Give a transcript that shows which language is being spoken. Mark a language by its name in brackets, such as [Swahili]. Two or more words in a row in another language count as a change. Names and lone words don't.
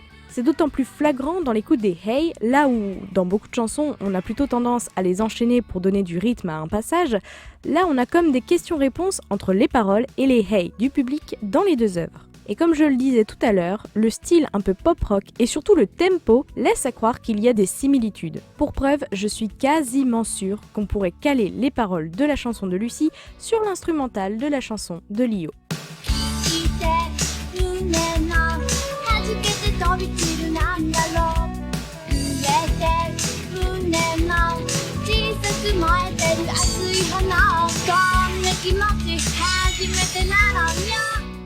[French] C'est d'autant plus flagrant dans l'écoute des hey, là où, dans beaucoup de chansons, on a plutôt tendance à les enchaîner pour donner du rythme à un passage, là on a comme des questions-réponses entre les paroles et les hey du public dans les deux œuvres. Et comme je le disais tout à l'heure, le style un peu pop-rock et surtout le tempo laisse à croire qu'il y a des similitudes. Pour preuve, je suis quasiment sûre qu'on pourrait caler les paroles de la chanson de Lucie sur l'instrumental de la chanson de Lio. [Japanese] 弾けて飛び散るなんだろう揺れてる胸の小さく燃えてる熱い炎こんな気持ち初めてなのよ